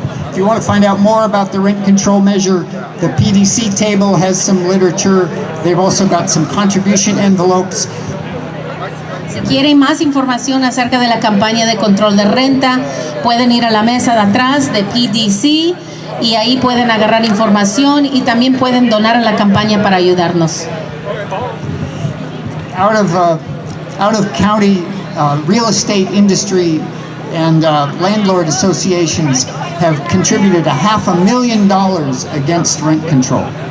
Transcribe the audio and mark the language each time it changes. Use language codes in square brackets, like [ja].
[en] If you want to find out more about the rent control measure, the PDC table has some literature. They've also got some contribution envelopes. [es] Si quieren más información acerca de la campaña de control de renta, pueden ir a la mesa de atrás de PDC y ahí pueden agarrar información y también pueden donar a la campaña para ayudarnos. [en] Out of county real estate industry and landlord associations have contributed $500,000 against rent control.